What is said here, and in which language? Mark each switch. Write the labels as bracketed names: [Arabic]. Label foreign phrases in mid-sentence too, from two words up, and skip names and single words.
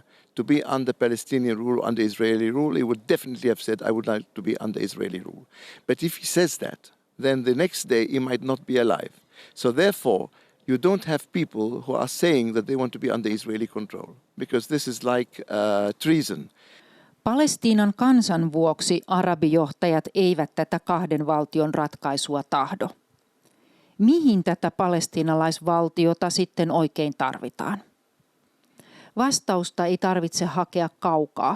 [English] To be under Palestinian rule, under Israeli rule, he would definitely have said, I would like to be under Israeli rule. But if he says that, then the next day he might not be alive. So therefore, you don't have people who are saying that they want to be under Israeli control, because this is like treason. [Finnish] Palestiinan kansan vuoksi arabijohtajat eivät tätä kahden valtion ratkaisua tahdo. Mihin tätä palestiinalaisvaltiota sitten oikein tarvitaan? Vastausta ei tarvitse hakea kaukaa.